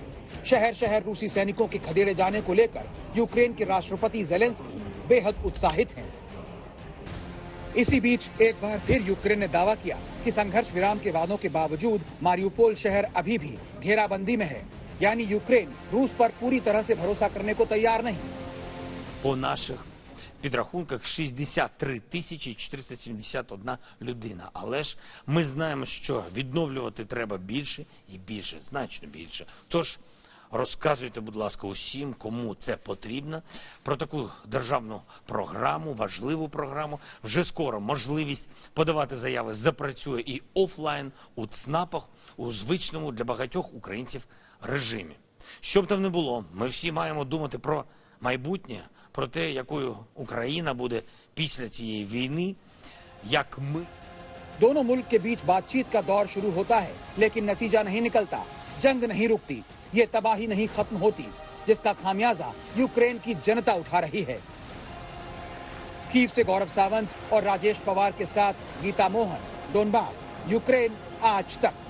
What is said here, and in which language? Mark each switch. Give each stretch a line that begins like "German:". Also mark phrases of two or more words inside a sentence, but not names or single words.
Hindi: शहर शहर रूसी सैनिकों के खदेड़े जाने को लेकर यूक्रेन के राष्ट्रपति ज़ेलेंस्की बेहद उत्साहित हैं। इसी बीच एक बार फिर यूक्रेन ने दावा किया कि संघर्ष विराम के वादों के बावजूद मारियुपोल शहर अभी भी घेराबंदी में है, यानी यूक्रेन रूस पर पूरी तरह से भरोसा करने को तैयार नहीं।
Ukrainian: По наших підрахунках 63 471 людина. Але ж ми знаємо, що відновлювати треба більше і більше, значно більше. Тож розказуйте, будь ласка, усім, кому це потрібно, про таку державну програму, важливу програму. Вже скоро можливість подавати заяви запрацює і офлайн, у ЦНАПах, у звичному для багатьох українців режимі. Що б там не було, ми всі маємо думати про майбутнє, про те, якою Україна буде після цієї війни, як ми.
Hindi: दोनों मुल्क के बीच बातचीत का दौर शुरू होता है, लेकिन नतीजा नहीं निकलता, जंग नहीं रुकती, ये तबाही नहीं खत्म होती, जिसका खामियाजा यूक्रेन की जनता उठा रही है। कीव से गौरव सावंत और राजेश पवार के साथ गीता मोहन, डोनबास, यूक्रेन आज तक।